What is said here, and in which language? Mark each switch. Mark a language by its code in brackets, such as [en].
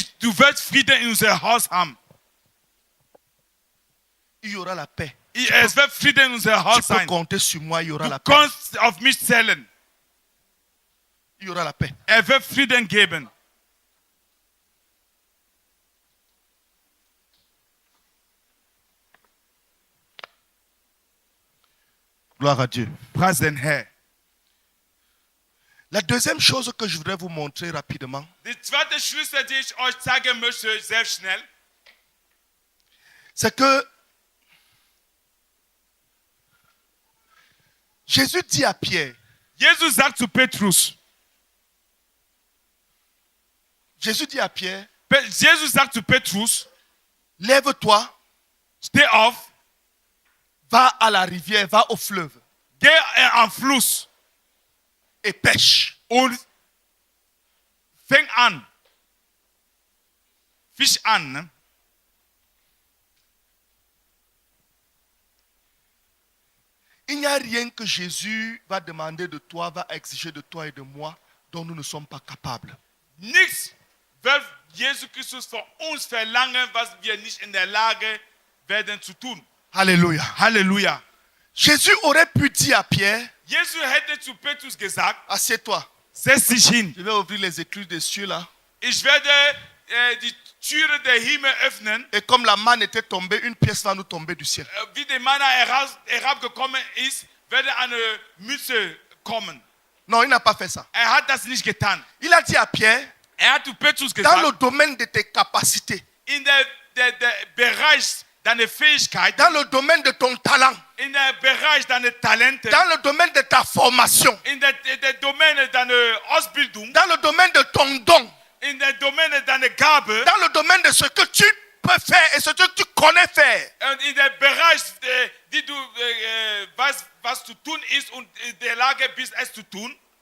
[de] du wirst Frieden in unser Haus haben. [fr] Il y aura la paix [de] Es wird Frieden in unser Haus [fr] Tu peux [de] sein. [fr] compter sur moi, il y aura [de] Du [fr] la paix. [de] kannst auf mich zählen. [fr] Il y aura la paix. [de] Wird Frieden geben. [fr] Gloire à Dieu. [de] Preis den Herr. [fr] La deuxième chose que je voudrais vous montrer rapidement, [de] Die zweite Schlüssel, die ich euch zeigen möchte, sehr schnell, [fr] c'est que Jésus dit à Pierre, [de] Jesus sagt zu Petrus, [fr] Jésus dit à Pierre, [de] Jesus sagt zu Petrus, [fr] lève-toi, [de] steh auf, [fr] va à la rivière, va au fleuve [de] geh am Fluss [fr] et pêche. [de] und fäng an. Fisch an. Ne? [fr] Il n'y a rien que Jésus va demander de toi, va exiger de toi et de moi, dont nous ne sommes pas capables. [de] Nichts wird Jesus Christus von uns verlangen, was wir nicht in der Lage werden zu tun. Alléluia. Halleluja. [fr] Jésus aurait pu dire à Pierre, [de] Jesus hätte zu Petrus gesagt, [fr] assieds-toi. [de] setz dich hin. [fr] Je vais ouvrir les écluses des cieux là. [de] Ich werde die Türe der Himmel öffnen. [fr] Et comme la manne était tombée, une pièce va nous tomber du ciel. [de] Wie der Manna herabgekommen ist, werde eine Mütze kommen. [fr] Non, il n'a pas fait ça. [de] Hat das nicht getan. [fr] Il a dit à Pierre, [de] Hat zu Petrus [fr] dans [de] gesagt, [fr] le domaine de tes capacités, [de] in der Bereich deiner Fähigkeit, [fr] dans le domaine de ton talent, [de] in der Bereich deiner Talente, [fr] dans le domaine de ta formation, [de] in der Domäne deiner Ausbildung, [fr] dans le domaine de ton don, [de] in der Domäne deiner Gabe, [fr] dans le domaine de ce que tu peux faire et ce que tu connais faire. [de] und in der Bereich, die du weißt, was zu tun ist und in der Lage bist, es zu tun,